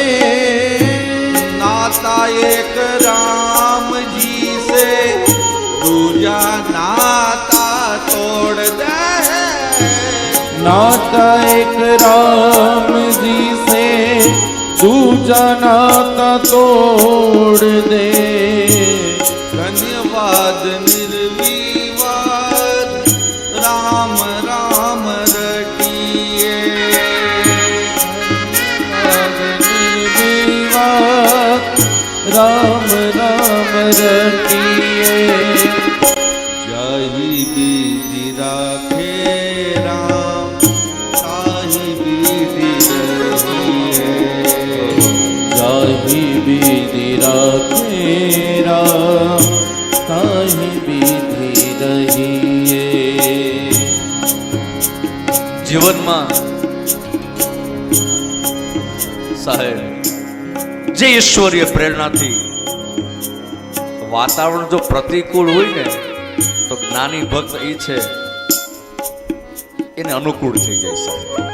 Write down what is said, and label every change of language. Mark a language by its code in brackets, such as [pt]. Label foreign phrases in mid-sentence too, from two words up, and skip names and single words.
[hi] नाता एक रामजी से, दूजा नाता तोड़ दे. नाता एक रामजी से, दूजा नाता तोड़ दे. धन्यवाद निर्विवाद राम राम रटिए. राम राम रटिए. जाहि विधि राखे राम, ताहि विधि रहिए. जाहि विधि राखे राम, ताहि विधि रहिए. [gu] જીવનમાં સાહેબ જે ઈશ્વરીય પ્રેરણાથી વાતાવરણ જો પ્રતિકૂળ હોય ને તો જ્ઞાની ભક્ત એ છે એને અનુકૂળ થઈ જાય સાહેબ.